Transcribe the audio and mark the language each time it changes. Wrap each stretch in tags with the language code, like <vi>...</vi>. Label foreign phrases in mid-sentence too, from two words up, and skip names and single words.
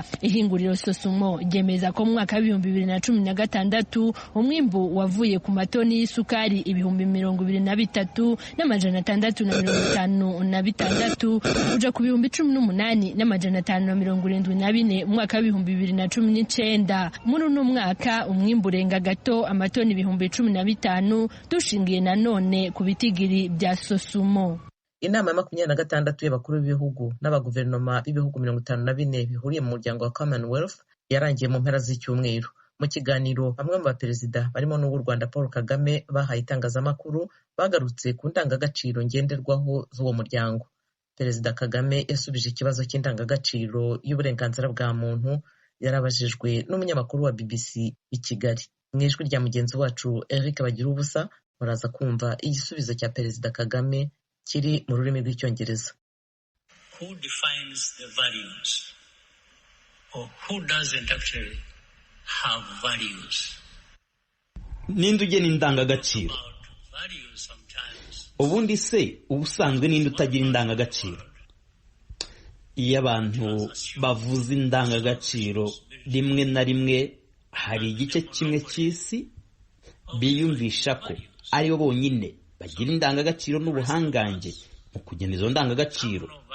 <rn>Ihinguriro Sosumo ryemeza ko mu mwaka wa 2016 umwimbu wavuye ku matoni y'isukari 23,656 uja ku 18,574 mu mwaka wa 2019. Muri uno mwaka umwimbu urenga gato amatoni 15,000 dushingiye nanone ku bitigiri bya Sosumo.</rn> <rw>Inama ya 26 y'abakuru b'ibihugu n'abaguverinoma b'ibihugu 54 bihuriye mu muryango wa Commonwealth yarangiye mu mpera z'icyumweru. Mu kiganiro bamwe mu baperezida barimo n'uw'u Rwanda Paul Kagame bahaye itangazamakuru bagarutse ku ndangagaciro ngenderwaho z'uwo muryango. Perezida Kagame yasubije ikibazo cy'indangagaciro y'uburenganzira bwa muntu yarabajijwe n'umunyamakuru wa BBC i Kigali. Mu ijwi rya mugenzi wacu Eric Bagirubusa muraza kumva igisubizo cya Perezida Kagame kiri mu rurimi rw'icyongereza.</rw> <en>Who defines the values or who doesn't actually have values?</en> <rw>Ninde ugena indangagaciro? Ubundi se ubusanzwe ninde utagira indangagaciro? Iyo abantu bavuze indangagaciro rimwe na rimwe hari igice kimwe cy'isi biyumvisha ko ari bo bonyine bagira indangagaciro n'ubuhangange mu kugena izo ndangagaciro.</rw>